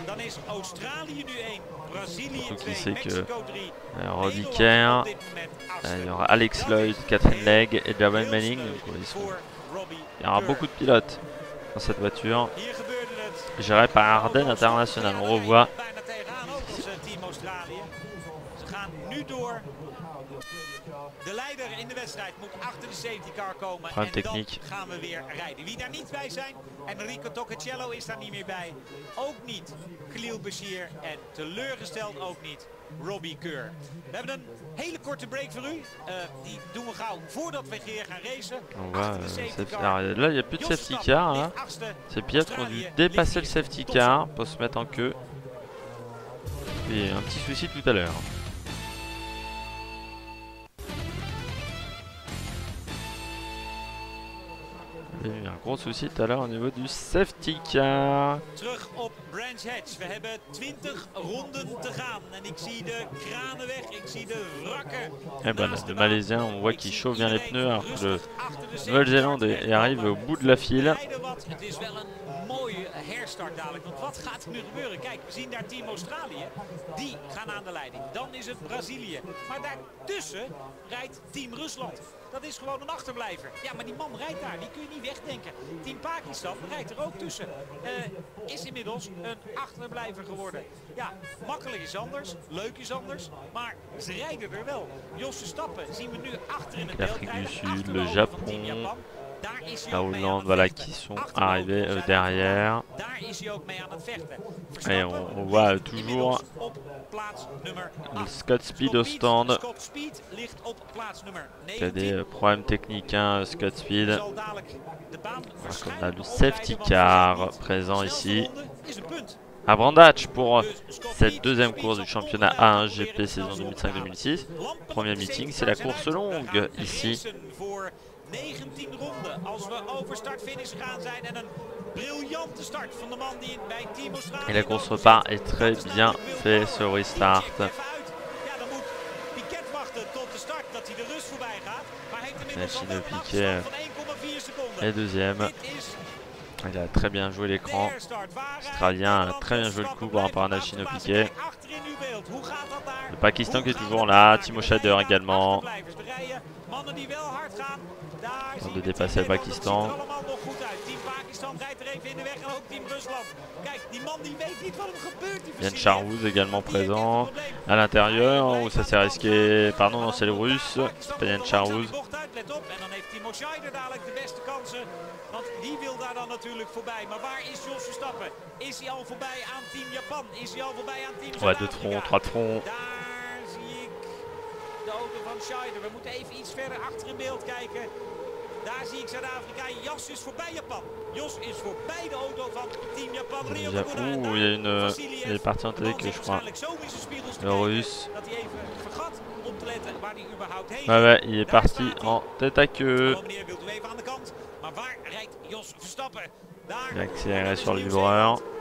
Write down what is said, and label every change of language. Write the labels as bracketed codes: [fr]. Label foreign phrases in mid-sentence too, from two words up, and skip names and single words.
[fr] Surtout qu'il sait que Robbie Kerr, il y aura Alex Lloyd, Catherine Legg et Darren Manning. Donc, il y aura beaucoup de pilotes dans cette voiture. Gérée par Ardennes International. On revoit [nl] Australië. Ze gaan nu door. De leider in de wedstrijd moet achter de [en] safety car [nl] komen. En dan gaan we weer rijden. Wie daar niet bij zijn, Enrico Toccacello is daar niet meer bij. Ook niet Khalil Bashir en teleurgesteld ook niet Robbie Keur. We hebben een hele korte break voor u. Die doen we gauw voordat we hier gaan racen. [fr] Alors là, il n'y a plus de [en] safety car. [fr] Hein. Ces pilotes ont dû dépasser le [en] safety car [fr] pour se mettre en queue. Et un petit souci tout à l'heure. Il y a eu un gros souci tout à l'heure au niveau du [en] safety car. [nl] Terug op Brands Hatch. We hebben 20 ronden te gaan. En ik zie de kranen weg. Ik zie de wrakken. [fr] Et ben, le Malaisien, on voit qu'il chauffe bien les pneus alors que le Nouvelle-Zélande arrive au bout de la file. [nl] Het is wel een mooie herstart dadelijk. Want wat gaat er nu gebeuren? Kijk, we zien daar Team Australië. Die gaan aan de leiding. Dan is het Brazilië. Maar daartussen rijdt Team Rusland. Dat is gewoon een achterblijver. Ja, maar die man rijdt daar. Die kun je niet wegdenken. Team Pakistan rijdt er ook tussen. Is inmiddels een achterblijver geworden. Ja, makkelijk is anders. Leuk is anders. Maar ze rijden er wel. Jos Verstappen zien we nu achter in het beeld rijden. [fr] Le Japon. La Hollande, voilà, qui sont arrivés derrière. Et on voit toujours le Scott Speed au stand. Il y a des problèmes techniques, hein, Scott Speed. On a le [en] safety car [fr] présent ici. À Brandach pour cette deuxième course du championnat A1 GP saison 2005-2006. Premier meeting, c'est la course longue ici. [nl] 19 ronden als we over start-finish gaan zijn en een briljante start van de man die bij Team Australië. [fr] Et la course repart est très bien fait ce restart. [nl] Ja, dan moet Piquet wachten tot de start dat hij de rust voorbij gaat. Maar heeft inmiddels al een afstand van 1,4 seconden. [fr] Et deuxième. Il a très bien joué l'écran. L'Australien a très bien joué le coup par rapport à Nashino Piquet. Le Pakistan qui est toujours là. Timo Shader également. On de dépasser le Pakistan. Yann Charrouz également présent à l'intérieur où ça s'est risqué. Pardon, non, c'est le Russe. C'est pas Yann Charrouz. [nl] Want die wil daar dan natuurlijk voorbij. Maar waar is Jos Verstappen? Is hij al voorbij aan Team Japan? Is hij al voorbij aan Team Zuid-Afrika? [fr] Ouais, 2 troncs, 3 troncs. [nl] Daar zie ik de auto van Scheider. We moeten even iets verder achter in beeld kijken. Daar zie ik Zuid-Afrika. Jos is voorbij Japan. Jos is voorbij de auto van Team Japan. [fr] Ouh, il est parti en tête, je crois. Le Russe. Ouais, il est parti en tête à queue. Il a accéléré sur le livreur.